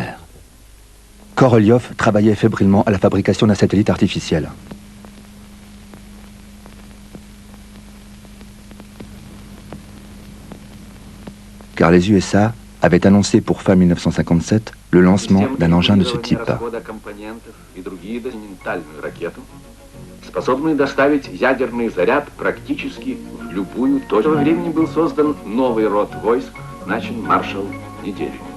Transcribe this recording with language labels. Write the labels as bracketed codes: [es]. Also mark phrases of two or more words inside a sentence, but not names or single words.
[fr] Korolev travaillait fébrilement à la fabrication d'un satellite artificiel. Car les USA avaient annoncé pour fin 1957 le lancement d'un engin de ce type. [ru] Способный доставить ядерный заряд практически в любую точку. В то же время был создан новый род войск, начал маршал Неделин.